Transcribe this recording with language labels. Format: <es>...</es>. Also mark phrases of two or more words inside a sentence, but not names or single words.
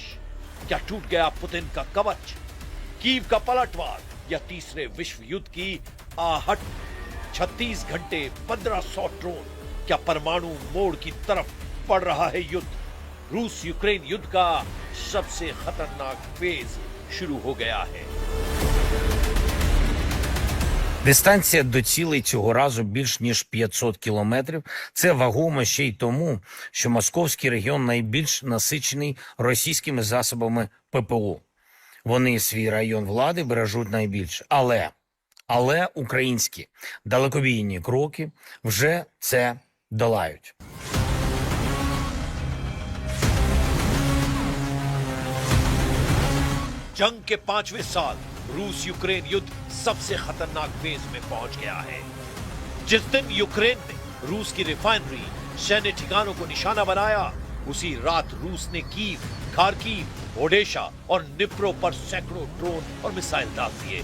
<hi>क्या टूट गया पुतिन का कवच? कीव का पलटवार या तीसरे विश्व युद्ध की आहट? 36 घंटे 1500 ड्रोन। क्या परमाणु मोड़ की तरफ बढ़ रहा है युद्ध? रूस यूक्रेन युद्ध का सबसे खतरनाक फेज शुरू हो गया है।</hi> <uk>Дистанція до цілей цього разу більш ніж 500 кілометрів. Це вагомо ще й тому, що московський регіон найбільш насичений російськими засобами ППО. Вони свій район влади бережуть найбільше. Але українські далекобійні кроки вже це долають.</uk> <hi>जंग के 5वें साल रूस यूक्रेन युद्ध सबसे खतरनाक फेज में पहुंच गया है। जिस दिन यूक्रेन ने रूस की रिफाइनरी, सैन्य ठिकानों को निशाना बनाया, उसी रात रूस ने कीव, खार्किव, ओडेशा और निप्रो पर सैकड़ों ड्रोन और मिसाइल दाग दिए।</hi>